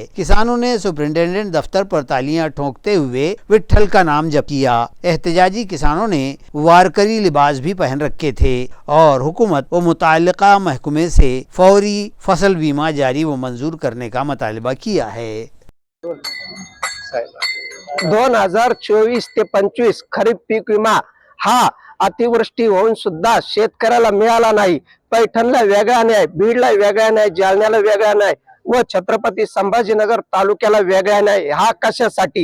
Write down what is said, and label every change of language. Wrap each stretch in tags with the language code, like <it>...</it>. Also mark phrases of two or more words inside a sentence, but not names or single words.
<ur>کسانوں نے سپرنٹینڈنٹ دفتر پر تالیاں ٹھونکتے ہوئے وٹھل کا نام جپ کیا۔ احتجاجی کسانوں نے وارکری لباس بھی پہن رکھے تھے اور حکومت و متعلقہ محکمے سے فوری فصل بیمہ جاری و منظور کرنے کا مطالبہ کیا ہے۔</ur> <mr>2024 ते 25 खरीप पीक विमा हा अतिवृष्टी होऊन सुद्धा शेतकऱ्याला मिळाला नाही। पैठणला वेगळा नाही, बीडला वेगळा नाही, जालन्याला वेगळा नाही व छत्रपती संभाजीनगर तालुक्याला वेगळा नाही। हा कशासाठी?</mr>